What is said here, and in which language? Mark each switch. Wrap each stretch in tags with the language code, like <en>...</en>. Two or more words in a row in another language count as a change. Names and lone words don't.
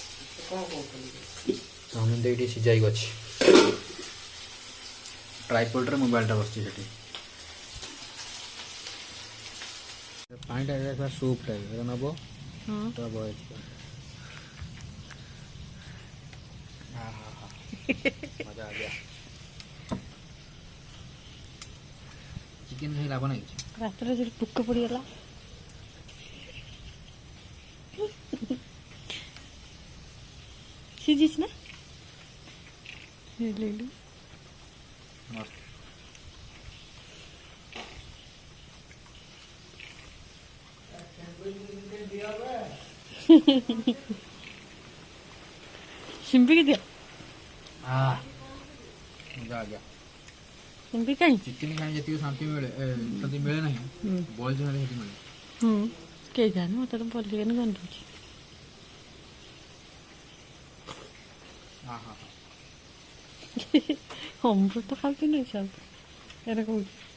<or>ଚାଉମିନ ତ ଏଇଠି ସିଝାଇକି ଅଛି ଟ୍ରାଇପଡ଼୍ରେ ମୋବାଇଲଟା ବସିଛି ସେଠି। ପାଣିଟା ଏଇଟା ସୁପ୍ଟା ଏଇଟା ନେବ ତ ବଏଲ୍ ଚିକେନ୍</or> <hi>मज़ा आ गया</hi> <or>ଚିକେନ୍ ଖାଇ ଲାଭ ନାହିଁ କିଛି ରାତିରେ ଯଦି ପୋକ ପଡ଼ିଗଲା ସିଝିଛି ନା ସିମ୍ପିକି ଦିଅ</or> <hi>मज़ा आ गया</hi> <or>ସିମ୍ପି କାହିଁ ଚିକେନ୍ ଖାଇ ଯେତିକି ଶାନ୍ତି ମିଳେ ନାହିଁ ବଏଲ୍ ଚିକେନ୍ ସେଠି ମିଳେ। କେହି ଜାଣି ମୋତେ ତ ବଏଲ୍ ଚିକେନ୍ ଗନ୍ଧୁଛି। ଅମୃତ ଖାଉଛି ନା ସବୁ ଏଇଟା କହୁଛି</or>